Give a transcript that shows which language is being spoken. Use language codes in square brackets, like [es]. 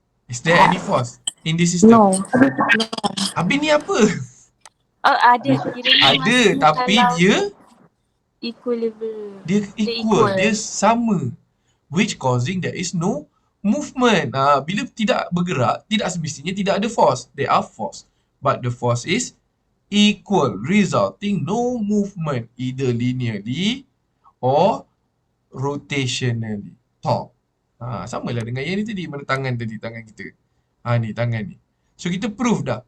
[en] Is there any force in this system? No. [ms] Habis ni apa? Oh, ada. Kiranya Ada, maksudnya tapi kalau dia [en] equilibrium. [ms] dia equal. Dia sama. [en] Which causing there is no movement. [ms] Bila tidak bergerak, tidak semestinya tidak ada force. [en] There are force. But the force is equal, resulting no movement either linearly or rotationally. [ms] Top. Samalah dengan yang ni tadi. Mana tangan tadi, tangan kita. Ni tangan ni. So kita prove dah.